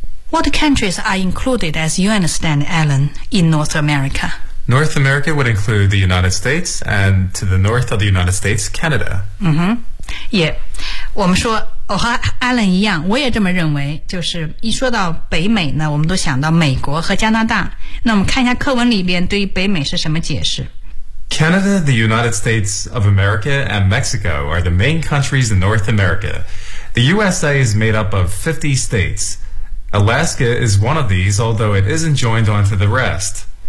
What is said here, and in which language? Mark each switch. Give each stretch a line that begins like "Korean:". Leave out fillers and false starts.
English: What countries are included, as you understand, Alan, in North America? North America would include the United States and to the north of the United States, Canada.
Chinese: Mm-hmm. Yeah. 我们说我和 Alan 一样，我也这么认为。就是一说到北美呢，我们都想到美国和加拿大。那我们看一下课文里边对于北美是什么解释。
English: Canada, the United States of America, and Mexico are the main countries in North America. The USA is made up of 50 states. Alaska is one of these, although it isn't joined onto the rest.